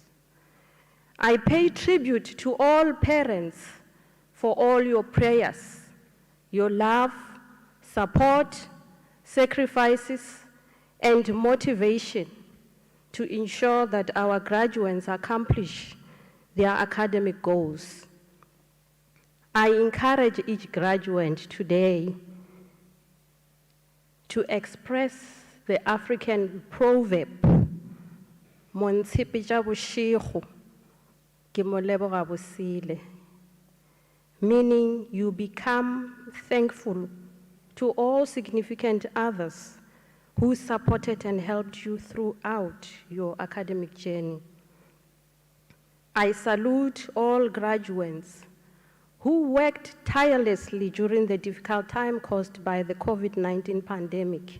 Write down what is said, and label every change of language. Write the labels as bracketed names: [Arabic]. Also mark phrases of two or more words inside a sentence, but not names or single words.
[English] I pay tribute to all parents for all your prayers, your love, support, sacrifices, and motivation to ensure that our graduates accomplish their academic goals. I encourage each graduate today to express the African proverb, [Northern Sotho] "Montshipi tša bošego ke mo leboga bosile," [English] meaning you become thankful to all significant others who supported and helped you throughout your academic journey. I salute all graduates who worked tirelessly during the difficult time caused by the COVID-19 pandemic.